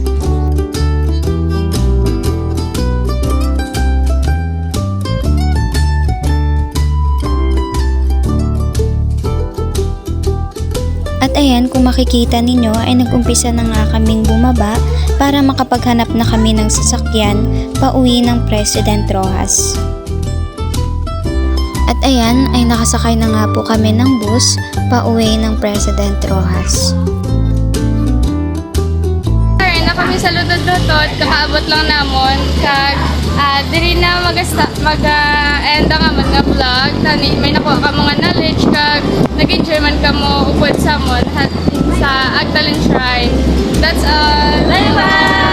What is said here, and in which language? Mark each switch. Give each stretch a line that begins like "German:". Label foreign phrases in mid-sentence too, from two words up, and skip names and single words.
Filipino: At ayan, kung makikita ninyo ay nag-umpisa na nga kaming bumaba para makapaghanap na kami ng sasakyan pauwi ng President Roxas. At ayan, ay nakasakay na nga po kami ng bus pauwi ng President Roxas.
Hiligaynon: Na kami sa Lutod-Lutod, kakaabot lang namon kag diri na mag-end ang amon nga vlog. Tani may nakuha ka mga knowledge kag nag-enjoy man ka mo upod sa mon sa Agdalin Shrine.
English: That's all. Bye bye.